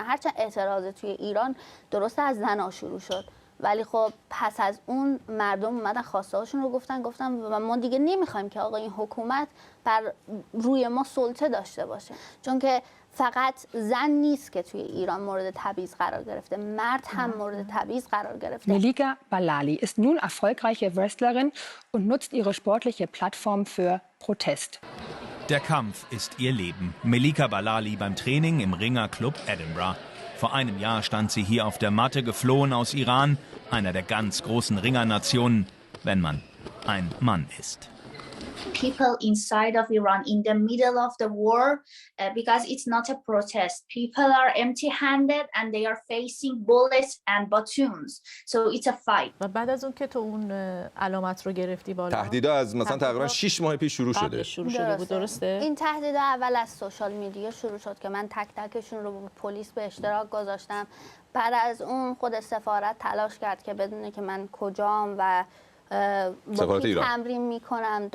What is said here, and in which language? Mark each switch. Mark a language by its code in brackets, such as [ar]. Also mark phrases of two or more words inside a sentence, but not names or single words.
[fa] هرچند اعتراض توی ایران درست از زنا شروع شد، ولی خب پس از اون مردم اومدن خواسته هاشون رو گفتن و ما دیگه نمیخوایم که آقا این حکومت بر روی ما سلطه داشته باشه. چون که فقط زن نیست که توی ایران مورد تبعیض قرار گرفته، مرد هم مورد تبعیض قرار گرفته. [de] Melika Balali ist nun erfolgreiche Wrestlerin und nutzt ihre sportliche Plattform für Protest. Der Kampf ist ihr Leben. Melika Balali beim Training im Ringerclub Edinburgh. Vor einem Jahr stand sie hier auf der Matte, geflohen aus Iran, einer der ganz großen Ringernationen, wenn man ein Mann ist. [en] People inside of Iran in the middle of the war, because it's not a protest. People are empty-handed and they are facing bullets and batons. So it's a fight. [fa] و بعد از اون که تو اون علامت رو گرفتی بالا، تهدیدا از مثلا تقریبا 6 ماه پیش شروع شده بود. درسته؟ این تهدیدا اول از [en] social media [fa] شروع شد که من تک تکشون رو به پلیس به اشتراک گذاشتم. بعد از اون خود سفارت تلاش کرد که بدونه که من کجام و با کی تمرین میکنم.